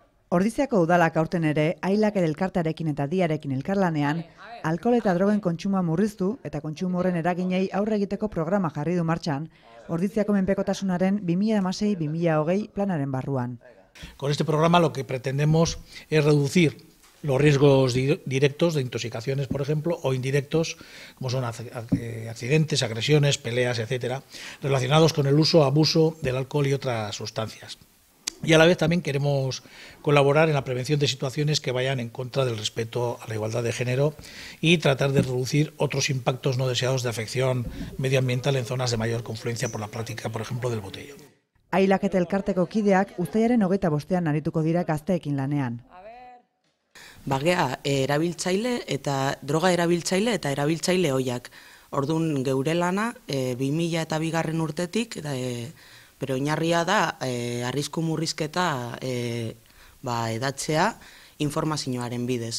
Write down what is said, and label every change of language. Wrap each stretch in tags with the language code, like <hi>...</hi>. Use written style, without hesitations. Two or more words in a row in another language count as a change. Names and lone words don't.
<eu>Ordiziako udalak aurten ere, Ailak elkartearekin eta Diarekin elkarlanean, alkohol eta drogen kontsumoa murriztu eta kontsumo horren eraginei aurre egiteko programa jarri du martxan, Ordiziako menpekotasunaren 2016-2020 planaren barruan.</eu> <es>Con este programa lo que pretendemos es reducir los riesgos directos de intoxicaciones, por ejemplo, o indirectos, como son accidentes, agresiones, peleas, etcétera, relacionados con el uso o abuso del alcohol y otras sustancias. Y a la vez también queremos colaborar en la prevención de situaciones que vayan en contra del respeto a la igualdad de género y tratar de reducir otros impactos no deseados de afección medioambiental en zonas de mayor confluencia por la práctica, por ejemplo, del botellón.</es> <eu>Ailak eta elkarteko kideak uztailaren 25ean arituko dira gazteekin lanean. Bagea erabiltzaile eta droga erabiltzaile eta erabiltzaile ohiak. Ordun geure lana 2002 urtetik pero oinarria da arrisku murrizketa edatzea informazioaren bidez.</eu>